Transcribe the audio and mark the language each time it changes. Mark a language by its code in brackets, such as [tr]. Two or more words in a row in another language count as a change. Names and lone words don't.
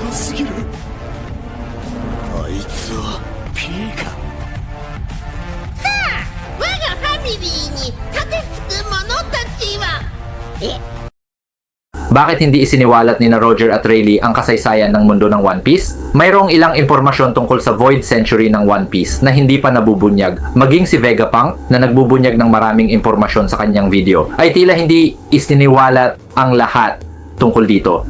[ja] すぎる。あいつは P か。我がファミリーに盾つく者たちは [tl] Bakit hindi isiniwalat ni na Roger at Rayleigh ang kasaysayan ng mundo ng One Piece? Mayroong ilang impormasyon tungkol sa Void Century ng One Piece na hindi pa nabubunyag. Maging si Vegapunk na nagbubunyag ng maraming impormasyon sa kanyang video ay tila hindi isiniwalat ang lahat tungkol dito.